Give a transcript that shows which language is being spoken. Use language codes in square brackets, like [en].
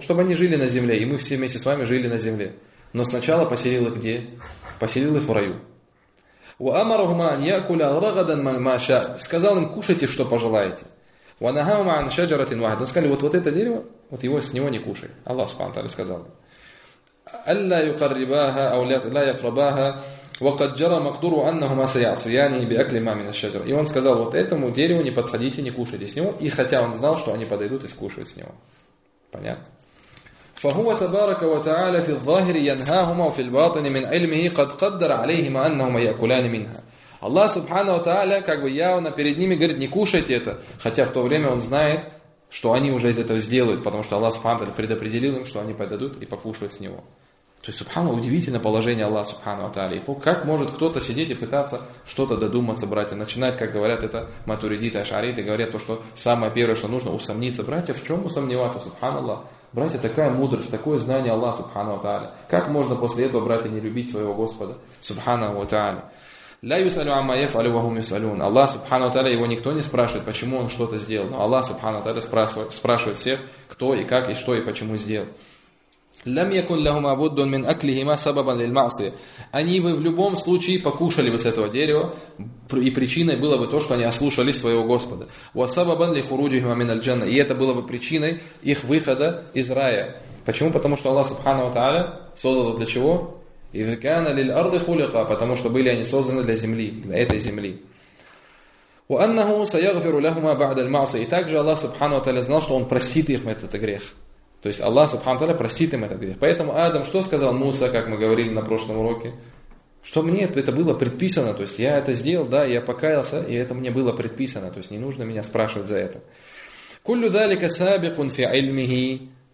[ru] Чтобы они жили на земле, и мы все вместе с вами жили на земле. Но сначала поселил их где? Поселил их в раю. [ar] وَأَمَرَهُمَا أَنْ يَأْكُلَ رَغَدًا مَا شَاءَ. [ru] Сказал им: кушайте, что пожелаете. [ar] وَنَهَاهُمَا عَنْ شَجَرَةٍ وَاحِدَةٍ. [ru] Он сказал: вот это дерево, вот его, с него не кушай. Аллах Субхану Тааля сказал им: [ar] أَلَّا يُقَرِّبَاهَا أَوْ لَا يَقْرَبَاهَا وَقَدْ جَرَى مَقْدُرُ أَنَّهُمَا سَيَعْصِيَانِهِ بِأَكْلِ مَا مِنَ الشَّجَرَةِ. [ru] И он сказал: вот этому дереву не подходите, не кушайте с него. И хотя он знал, что они подойдут и скушают с него. [ar] فهو تبارك وتعالى في الظاهر ينهاهما وفي الباطن من علمه قد قدر عليهما أنهما يأكلان منها. الله سبحانه وتعالى [ru] как бы явно перед ними говорит: не кушайте это, хотя в то время он знает, что они уже из этого сделают, потому что Аллах Субхану Тааля предопределил им, что они подойдут и покушают с него. То есть, субхана, удивительное положение Аллаха Субхану Тааля. Как может кто-то сидеть и пытаться что-то додуматься, братья? Начинать, как говорят это матуридиты, ашариты, говорят то, что самое первое, что нужно, усомниться. Братья, в чем усомневаться, субханаллах? Братья, такая мудрость, такое знание Аллаха Субхану Тааля. Как можно после этого, братья, не любить своего Господа, субханаху Тааля? [ar] «Ля юсалю амма яфалю вахум юсалюн». [ru] Аллах Субхану Тааля, его никто не спрашивает, почему он что-то сделал. Но Аллах Субхану Тааля спрашивает всех, кто и как, и что, и почему сделал. [ar] لم يكن لهما بد من أكلهما سببا للمعصية. [ru] Они бы в любом случае покушали бы с этого дерева, и причиной было бы то, что они ослушались своего Господа. [ar] وسببا لخروجهما من الجنة. [ru] И это было бы причиной их выхода из рая. Почему? Потому что Аллах Субхана ва Тааля создал для чего? [ar] إذ كان للأرض خلقا. [ru] Потому что были они созданы для земли, для этой земли. [ar] وأنه سيغفر لهما بعد المعصية. [ru] И также Аллах Субхана ва Тааля знал, что Он простит их этот грех. То есть Аллах Субхану Тааля простит им этот грех. Поэтому Адам что сказал Муса, как мы говорили на прошлом уроке? Что мне это было предписано. То есть я это сделал, да, я покаялся, и это мне было предписано. То есть не нужно меня спрашивать за это. [ar] Куллю залика сабикун фи альмихи.